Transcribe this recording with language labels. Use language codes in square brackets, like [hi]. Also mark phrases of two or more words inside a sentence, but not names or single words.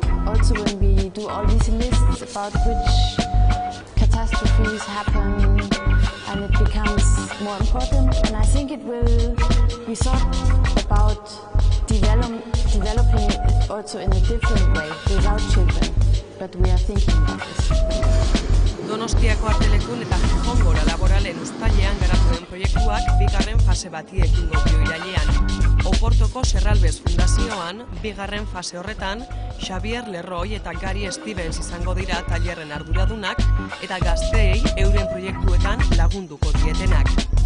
[en] Also when we do all these lists about which catastrophes happen, and it becomes more important. And I think we thought about developing it also in a different way without children, but we are thinking about this. [eu] Donostiako Artelekun eta Gijongora laboralen uztailean garatu den proiektuak bigarren fase bati ekingo dio irailean. Oportoko Serralbes Fundazioan, bigarren fase horretan, Xavier Lerroi eta Gary Stevens izango dira tailerren arduradunak eta gazteei euren proiektuetan lagunduko dietenak.